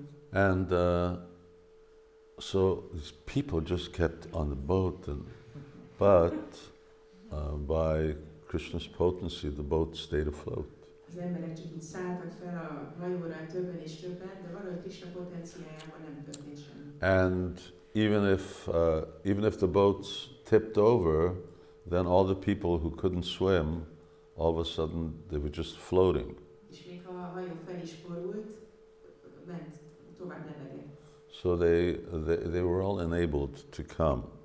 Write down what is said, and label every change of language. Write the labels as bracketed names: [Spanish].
[English] And so these people just kept on the boat, but by Krishna's potency, the boat stayed afloat. [Hungarian] Az emberek csak így szálltak fel a hajóra többen és többen, de valahogy Krishna potenciájában nem történt semmi. [English] And even if the boats tipped over, then all the people who couldn't swim, all of a sudden they were just floating. [Hungarian] És még ha a hajó fel is borult, ment tovább lebegett. [English] So they were all enabled to come.